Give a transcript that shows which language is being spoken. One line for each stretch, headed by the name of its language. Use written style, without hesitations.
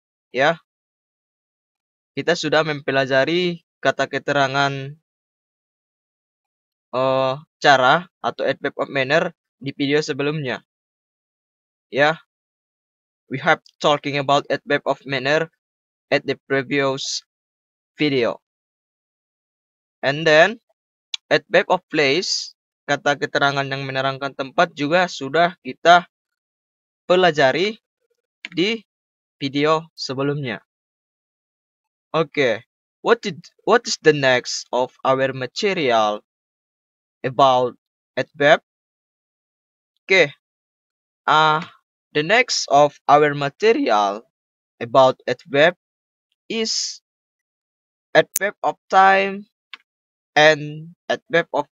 Indonesian: Ya, kita sudah mempelajari kata keterangan cara atau adverb of manner di video sebelumnya.
English: Ya, we have talking about adverb of manner at the previous video. And then adverb of place,
Indonesian: kata keterangan yang menerangkan tempat juga sudah kita pelajari di video sebelumnya.
English: Okay, what is the next of our material about adverb? Okay, the next of our material about adverb is adverb of time and adverb of